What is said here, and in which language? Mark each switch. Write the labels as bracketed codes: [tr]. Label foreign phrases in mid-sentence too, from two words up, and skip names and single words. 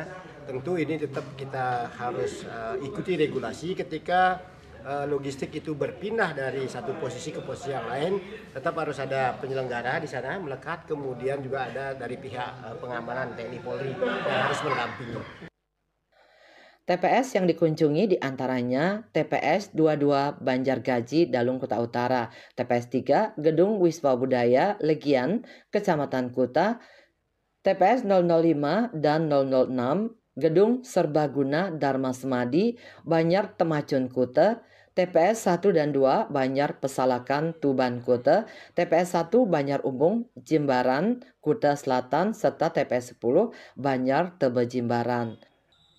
[id] Tentu ini tetap kita harus ikuti regulasi ketika logistik itu berpindah dari satu posisi ke posisi yang lain, tetap harus ada penyelenggara di sana melekat, kemudian juga ada dari pihak pengamanan TNI Polri yang harus mendampingi. TPS yang dikunjungi diantaranya TPS 22 Banjargaji, Dalung, Kuta Utara, TPS 3 Gedung Wisma Budaya, Legian, Kecamatan Kuta, TPS 005 dan 006 Gedung Serbaguna Dharma Semadi, Banjar Temacun Kuta, TPS 1 dan 2 Banjar Pesalakan Tuban Kuta, TPS 1 Banjar Umbung Jimbaran Kuta Selatan, serta TPS 10 Banjar Tebe Jimbaran.